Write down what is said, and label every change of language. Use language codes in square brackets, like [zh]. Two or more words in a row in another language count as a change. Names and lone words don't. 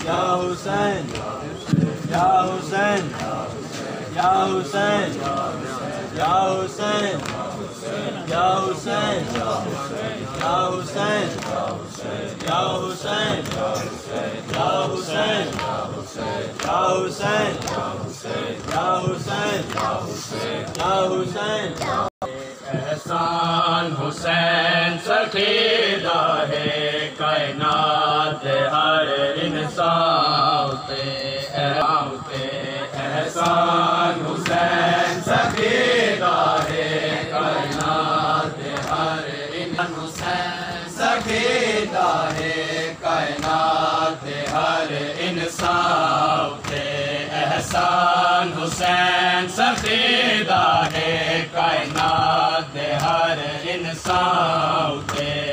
[ar] يا حسين، يا حسين، يا حسين، يا حسين، يا حسين، يا حسين، يا حسين، يا حسين، يا حسين، يا حسين، يا حسين. [pa] ਅਹਿਸਾਨ ਹੁਸੈਨ ਸਖੀਦਾ ਹੈ ਕਾਇਨਾਤ ਹਰ ਇਨਸਾਨ ਪੇ ਅਹਿਸਾਨ ਹੁਸੈਨ ਸਖੀਦਾ ਹੈ ਕਾਇਨਾਤ ਹਰ ਇਨਸਾਨ ਸਖੀਦਾ ਹੈ ਕਾਇਨਾਤ ਹਰ ਇਨਸਾਨ ਪੇ ਅਹਿਸਾਨ ਹੁਸੈਨ ਸਖੀਦਾ ਹੈ ਕਾਇਨਾਤ ਹਰ ਇਨਸਾਨ ਪੇ